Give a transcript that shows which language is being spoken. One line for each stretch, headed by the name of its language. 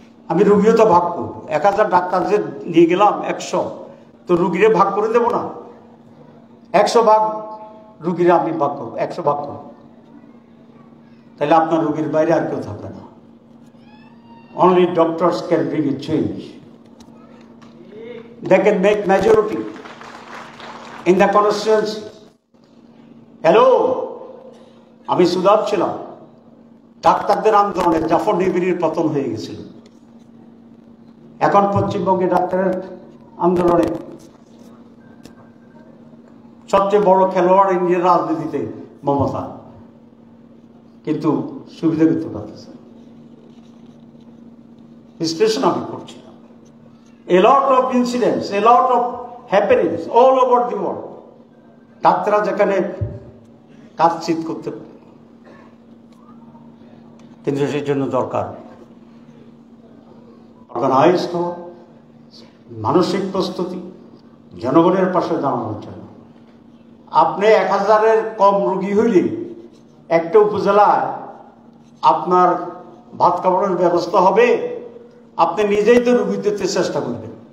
Bangla: আমি রুগীও তো ভাগ করব। 1000 ডাক্তার যে নিয়ে গেলাম 100, তো রুগীরে ভাগ করে দেব না? 100 ভাগ রুগীরে আমি ভাগ করবো, 100 ভাগ করব। তাহলে আপনার রুগীর বাইরে আর কেউ থাকবে না।
English: Only doctors can bring a change. They can make majority in the constituency.
Bangla: Hello, আমি সুদাব ছিলাম। ডাক্তারদের আন্দোলনে জাফর নিবিড়ির পতন হয়ে গেছিল। এখন পশ্চিমবঙ্গে ডাক্তারের আন্দোলনে সবচেয়ে বড় খেলোয়াড় ইন্ডিয়ার রাজনীতিতে মমতা, কিন্তু সুবিধা করতে পারতেছে। বিশ্লেষণ আমি করছিলাম।
English: A lot of incidents, a lot of happenings all over the world.
Bangla: ডাক্তাররা যেখানে কাজচিত করতে পারে, কিন্তু সেই জন্য দরকার অর্গানাইজড হওয়া, মানসিক প্রস্তুতি, জনগণের পাশে দাঁড়ানোর জন্য। আপনি 1000-এর কম রোগী হইলে একটা উপজেলায় আপনার ভাত খাবারের ব্যবস্থা হবে, আপনি নিজেই তো রোগী দিতে চেষ্টা করবেন।